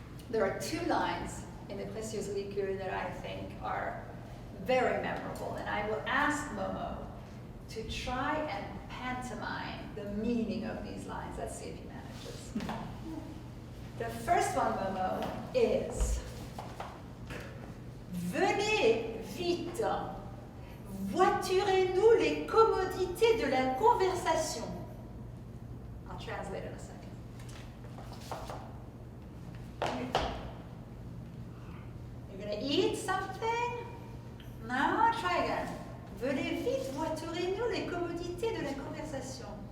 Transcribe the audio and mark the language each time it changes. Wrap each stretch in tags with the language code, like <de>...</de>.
<en>There are two lines in Les Précieuses Ridicules that I think are very memorable, and I will ask Momo to try and pantomime the meaning of these lines. Let's see if he manages. The first one, Momo, is</en> <fr>Venez vite. Voiturez-nous les commodités de la conversation.</fr> <en>I'll translate in a second. You're going to eat something? No, try again.</en> <fr>Venez vite, voiturez-nous les commodités de la conversation.</fr>